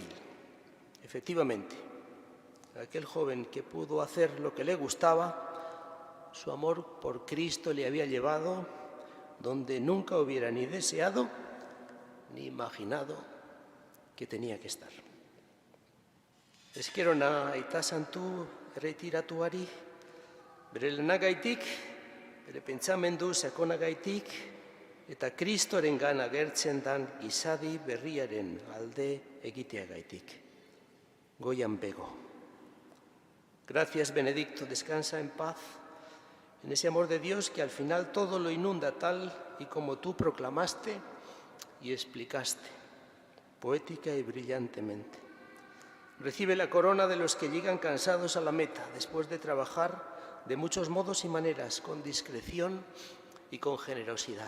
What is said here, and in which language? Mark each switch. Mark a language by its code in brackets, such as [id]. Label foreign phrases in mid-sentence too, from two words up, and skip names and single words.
[es] Efectivamente, aquel joven que pudo hacer lo que le gustaba, su amor por Cristo le había llevado donde nunca hubiera ni deseado ni imaginado que tenía que estar. [eu] Ezkerona aita santu erretiratuari, bere lanagaitik, bere pentsamendu sakonagaitik eta Kristorengan agertzen dan gizadi berriaren alde egiteagaitik. Goian bego. [es] Gracias, Benedicto, descansa en paz, en ese amor de Dios que al final todo lo inunda tal y como tú proclamaste y explicaste, poética y brillantemente. Recibe la corona de los que llegan cansados a la meta, después de trabajar de muchos modos y maneras, con discreción y con generosidad.